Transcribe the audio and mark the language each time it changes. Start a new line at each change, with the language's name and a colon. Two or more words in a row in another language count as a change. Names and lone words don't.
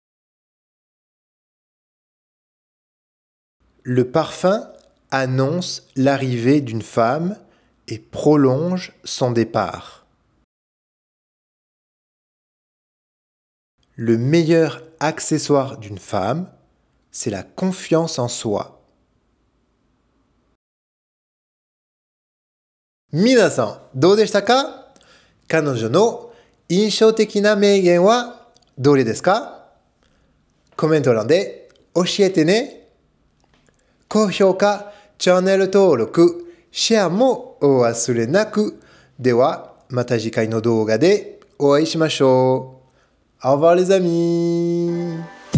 French: Le parfum annonce l'arrivée d'une femme et prolonge son départ. Le meilleur accessoire d'une femme, c'est la confiance en soi.
Japanese: 皆さん、どうでしたか？彼女の印象的な名言はどれですか？コメント欄で教えてね。高評価、チャンネル登録、シェアもお忘れなく。では、また次回の動画でお会いしましょう。
French: Au revoir les amis!